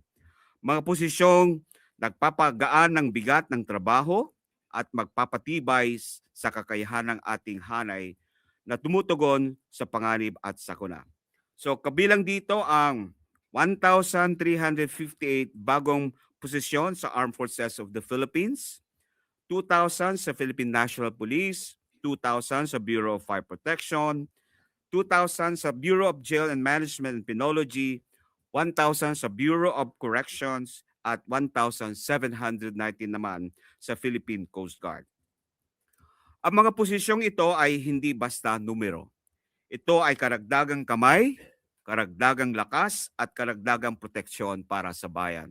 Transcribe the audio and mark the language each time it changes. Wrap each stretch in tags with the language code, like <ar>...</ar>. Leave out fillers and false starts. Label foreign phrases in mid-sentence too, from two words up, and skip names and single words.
<tl>Mga posisyong nagpapagaan ng bigat ng trabaho at magpapatibay sa kakayahan ng ating hanay na tumutugon sa panganib at sakuna. So kabilang dito ang 1,358 bagong posisyon sa Armed Forces of the Philippines, 2,000 sa Philippine National Police, 2,000 sa Bureau of Fire Protection, 2,000 sa Bureau of Jail and Management and Penology, 1,000 sa Bureau of Corrections, at 1,719 naman sa Philippine Coast Guard. Ang mga posisyong ito ay hindi basta numero. Ito ay karagdagang kamay, karagdagang lakas at karagdagang proteksyon para sa bayan.</tl>